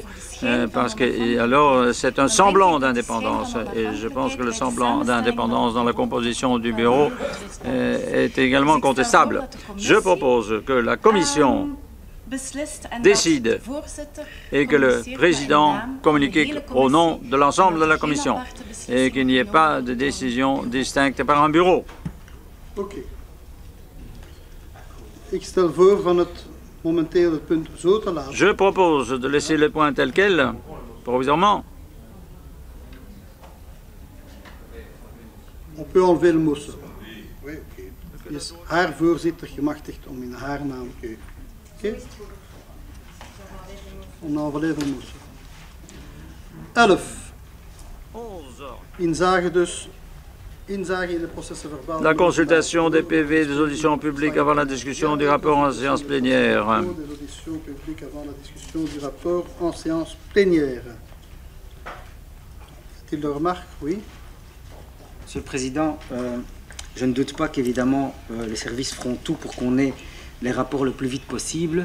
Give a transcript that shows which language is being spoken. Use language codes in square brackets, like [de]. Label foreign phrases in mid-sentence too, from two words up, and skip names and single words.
[fr] Parce que alors c'est un semblant d'indépendance, et je pense que le semblant d'indépendance dans la composition du bureau est également contestable. Je propose que la commission décide et que le président communique au nom de l'ensemble de la commission et qu'il n'y ait pas de décision distincte par un bureau. Ok. [nl] Ik stel voor van het momenteel het punt zo te laten. [fr] Je propose de laisser le point tel quel, provisoirement. On peut enlever le mot. Oui, oké. [nl] Is haar voorzitter gemachtigd om in haar naam. Oké. [fr] On enlève le mot. 11. [nl] Inzage dus. [fr] La consultation des PV des auditions publiques avant la discussion du rapport en séance plénière. Des auditions publiques avant la discussion du rapport en séance plénière. Est-il de remarques? Oui. Monsieur le Président, je ne doute pas qu'évidemment les services feront tout pour qu'on ait les rapports le plus vite possible.